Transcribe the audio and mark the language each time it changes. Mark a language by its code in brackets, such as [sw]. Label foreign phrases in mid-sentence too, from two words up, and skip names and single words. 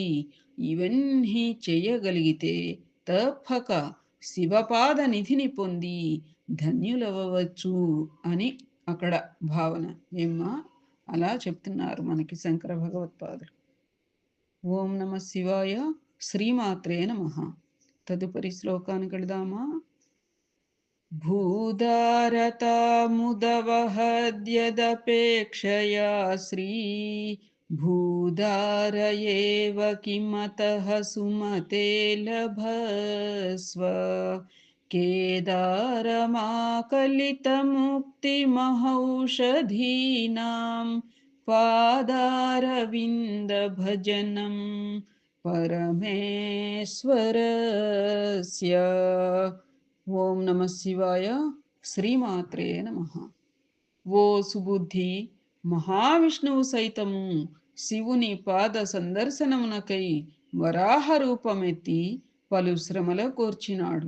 [te] ఇవన్నీ చేయగలిగితే తప్పక శివపాద నిధిని పొంది ధన్యులవ్వవచ్చు అని అక్కడ భావన. ఏమ్మా అలా చెప్తున్నారు మనకి శంకర భగవత్పాదులు. [sa] ఓం నమ శివాయ. శ్రీమాత్రే నమః. [te] తదుపరి శ్లోకానికి వెళదామా? [sa] भूधारतामुदवहद्यदपेक्षया श्री भूधार एव किमतः सुमते लभस्व केदारमाकलितमुक्तिमहौषधीनां पादारविन्दभजनं परमेश्वरस्य. ఓం నమ శివాయ. శ్రీమాత్రే నమ. [te] ఓ సుబుద్ధి, మహావిష్ణువు సైతము శివుని పాద సందర్శనమునకై వరాహ రూపమెత్తి పలు శ్రమల కోర్చినాడు.